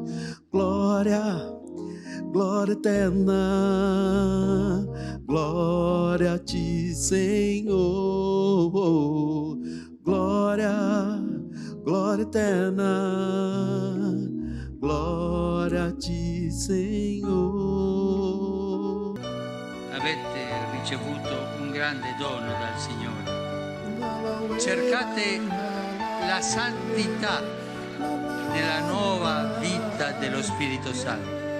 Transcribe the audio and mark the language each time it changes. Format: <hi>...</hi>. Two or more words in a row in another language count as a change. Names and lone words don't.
<pt>Glória, glória eterna, glória a ti, Senhor. Glória, glória eterna, glória a ti, Senhor.</pt> <it>Avete ricevuto un grande dono dal Signore. Cercate la santità nella nuova vita dello Spirito Santo.</it>